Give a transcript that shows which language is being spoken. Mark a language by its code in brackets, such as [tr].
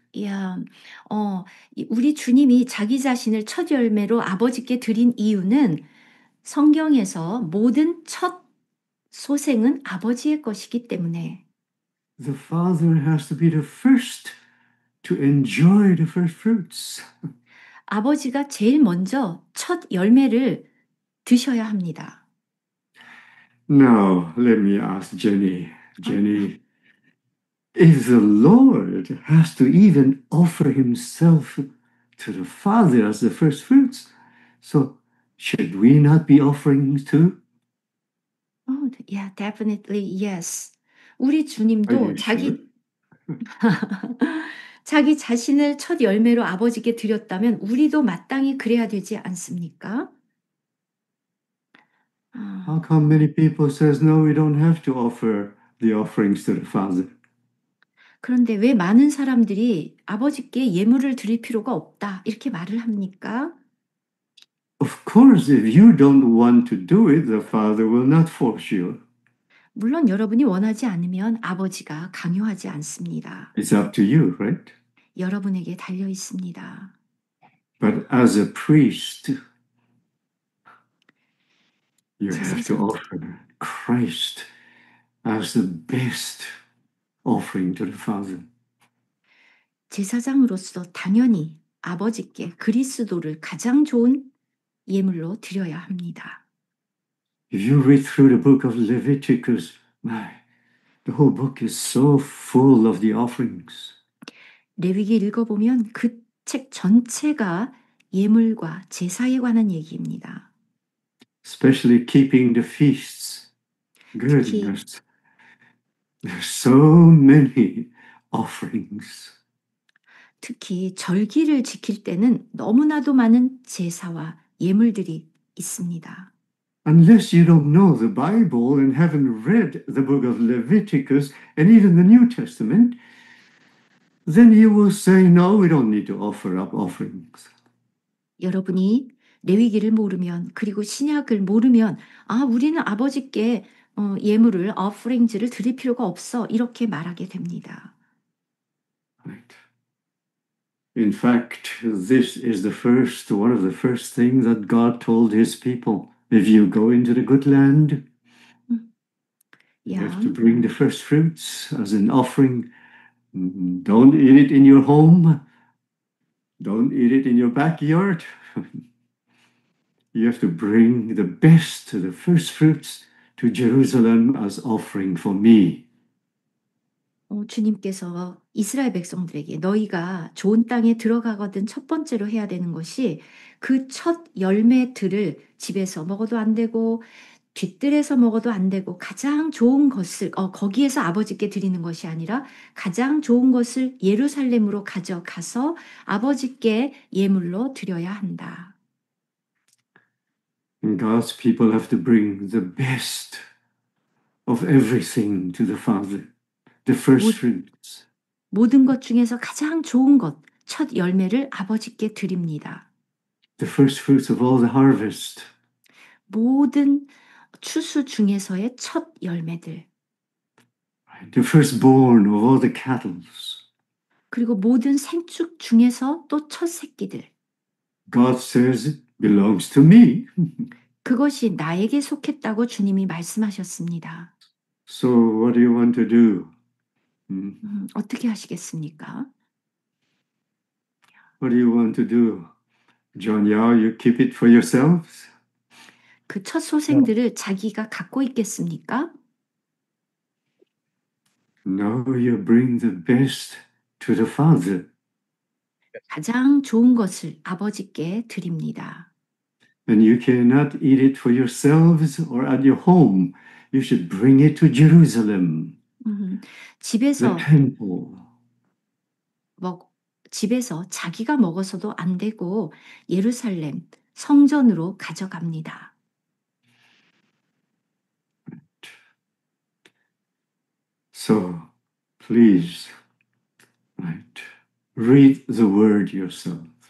[ko] 야, 우리 주님이 자기 자신을 첫 열매로 아버지께 드린 이유는 성경에서 모든 첫 소생은 아버지의 것이기 때문에 [en] The Father has to be the first to enjoy the first fruits. [ko] 아버지가 제일 먼저 첫 열매를 드셔야 합니다. [en] Now, let me ask Jenny. Jenny, if the Lord has to even offer himself to the Father as the first fruits, so should we not be offering too? Oh, yeah, definitely yes. [ko] 우리 [en] Are [ko] 주님도 [en] you sure? [ko] 자기 자신을 첫 열매로 아버지께 드렸다면 우리도 마땅히 그래야 되지 않습니까? [en] How come many people says, no, we don't have to offer the offerings to the Father? [ko] 그런데 왜 많은 사람들이 아버지께 예물을 드릴 필요가 없다 이렇게 말을 합니까? [en] Of course, if you don't want to do it, the Father will not force you. [ko] 물론 여러분이 원하지 않으면 아버지가 강요하지 않습니다. [en] It's up to you, right? [ko] 여러분에게 달려 있습니다. [en] But as a priest, you have to [ko] 제사장. [en] offer Christ as the best offering to the Father. [ko] 제사장으로서 당연히 아버지께 그리스도를 가장 좋은 예물로 드려야 합니다. [en] If you read through the book of Leviticus, my, the whole book is so full of the offerings. [ko] 레위기 읽어보면 그 책 전체가 예물과 제사에 관한 얘기입니다. [en] Especially keeping the feasts. [ko] 특히 [en] Goodness. There's so many offerings. [ko] 특히 절기를 지킬 때는 너무나도 많은 제사와 예물들이 있습니다. [en] Unless you don't know the Bible and haven't read the book of Leviticus and even the New Testament, then you will say, no, we don't need to offer up offerings. [ko] 여러분이 레위기를 모르면 그리고 신약을 모르면 우리는 아버지께 예물을 offering를 드릴 필요가 없어 이렇게 말하게 됩니다. [en] Right. In fact, this is one of the first things that God told his people. If you go into the good land, you have to bring the first fruits as an offering. Don't eat it in your home. Don't eat it in your backyard. You have to bring the best, the first fruits to Jerusalem as offering for me. [ko] 주님께서 이스라엘 백성들에게 너희가 좋은 땅에 들어가거든 첫 번째로 해야 되는 것이 그 첫 열매들을 집에서 먹어도 안 되고 뒷뜰에서 먹어도 안 되고 가장 좋은 것을 거기에서 아버지께 드리는 것이 아니라 가장 좋은 것을 예루살렘으로 가져가서 아버지께 예물로 드려야 한다. [en] And God's people have to bring the best of everything to the Father, the first fruits. [ko] 모든 것 중에서 가장 좋은 것, 첫 열매를 아버지께 드립니다. [en] The first fruits of all the harvest. [ko] 모든 추수 중에서의 첫 열매들. [en] The firstborn of all the cattle. [ko] 그리고 모든 생축 중에서 또 첫 새끼들. [en] God says it belongs to me. [ko] 그것이 나에게 속했다고 주님이 말씀하셨습니다. [en] So what do you want to do? [ko] 어떻게 하시겠습니까? [en] What do you want to do? John Yao, you keep it for yourselves? [ko] 그 첫 소생들을 자기가 갖고 있겠습니까? [en] No, you bring the best to the Father. [ko] 가장 좋은 것을 아버지께 드립니다. [en] And you cannot eat it for yourselves or at your home. You should bring it to Jerusalem, [ko] 집에서 [en] the temple. [ko] 집에서 자기가 먹어서도 안 되고 예루살렘 성전으로 가져갑니다. [en] So, please, read the word yourself.